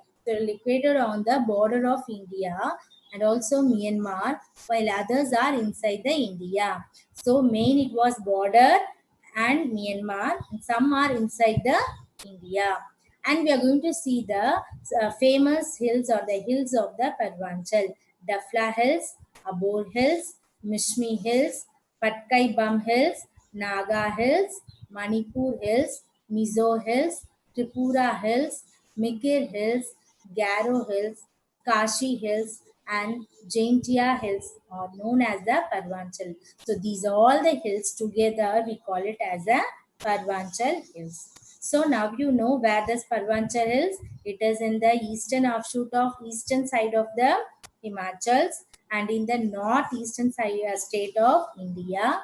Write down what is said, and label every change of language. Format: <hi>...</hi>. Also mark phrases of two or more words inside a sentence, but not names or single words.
<en>So located on the border of India and also Myanmar, while others are inside the India. So main it was border and Myanmar, and some are inside the India. And we are going to see the famous hills or the hills of the Parvanchal. Dafla Hills, Abor Hills, Mishmi Hills, Patkai Bum Hills, Naga Hills, Manipur Hills, Mizo Hills, Tripura Hills, Mikir Hills, Garo Hills, Kashi Hills, and Jaintia Hills are known as the Parvanchal. So these are all the hills together we call it as a Parvanchal Hills. So now you know where this Parvanchal Hills. It is in the eastern offshoot of eastern side of the Himachals and in the northeastern side state of India.</en>